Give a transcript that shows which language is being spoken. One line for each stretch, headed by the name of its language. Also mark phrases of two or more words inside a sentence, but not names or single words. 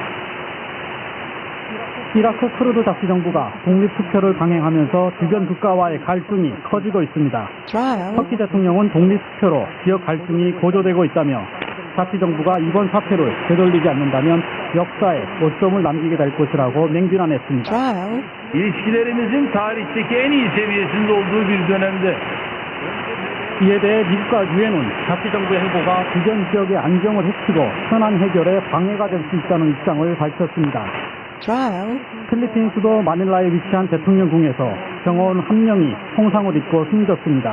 Korean: 이라크 쿠르드 자치정부가 독립투표를 강행하면서 주변 국가와의 갈등이 커지고 있습니다. 터키 대통령은 독립투표로 지역 갈등이 고조되고 있다며 자치정부가 이번 사태를 되돌리지 않는다면 역사에 오점을 남기게 될 것이라고 맹비난했습니다.
Turkish: İlişkilerimizin tarihteki en iyi seviyesinde olduğu bir dönemde
Korean: 이에 대해 미국과 유엔은 자치정부의 행보가 주변 지역의 안정을 해치고 현안 해결에 방해가 될 수 있다는 입장을 밝혔습니다. 필리핀 수도 마닐라에 위치한 대통령궁에서 경호원 1명이 총상을 입고 숨졌습니다.